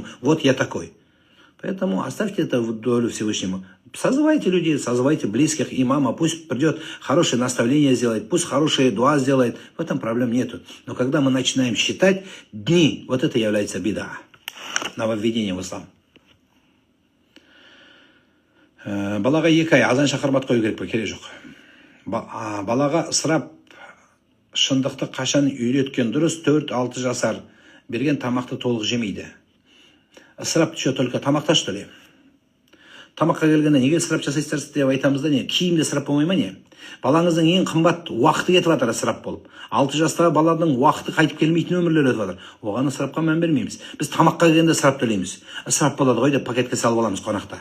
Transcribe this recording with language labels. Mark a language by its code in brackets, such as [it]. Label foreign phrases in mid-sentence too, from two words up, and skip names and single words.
[ru] Вот я такой. Поэтому оставьте это в долю Всевышнему. Созывайте людей, созывайте близких, имама, пусть придет хорошее наставление сделает, пусть хорошие дуа сделает. В этом проблем нету. Но когда мы начинаем считать дни, вот это является беда. Нововведение в ислам. [kk] Балаға 2 ай азан шақырмат қою керек пе? Керек жоқ. Балаға ысырап шындықты қашан үйреткен дұрыс? 4-6 жасар берген тамақты толық жемейді. [ru] Ысырап что, только тамақта, что ли? [kk] Тамаққа келгенде неге ысырап жасайсыздар деп айтамыз да не? Киімде ысырап болмай ма не? Балаңыздың ең қымбат уақыты кетіп жатыр ысырап болып. 6 жастағы баланың уақыты қайтып келмейтін өмірлері өтіп жатыр. Оған ысырапқа мән бермейміз. Біз тамаққа келгенде ысырап төлейміз. Ысырап болады ғой деп пакетке салып аламыз қонақта.